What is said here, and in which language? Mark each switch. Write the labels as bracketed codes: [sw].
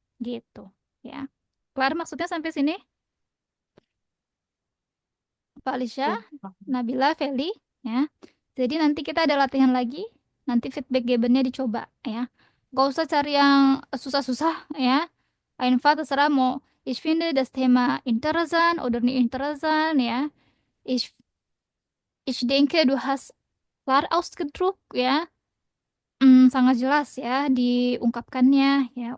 [id] Gitu, ya. Kelar maksudnya sampai sini? Pak Alisya, Ya, Nabila, Feli, ya. Jadi nanti kita ada latihan lagi. Nanti feedback givennya dicoba ya. Gak usah cari yang susah-susah ya. [de] Einfach [id] terserah mau [de] ich finde das Thema interessant oder nicht interessant ya. Ich, ich denke du hast klar ausgedruckt ya. [id] Sangat jelas ya diungkapkannya ya.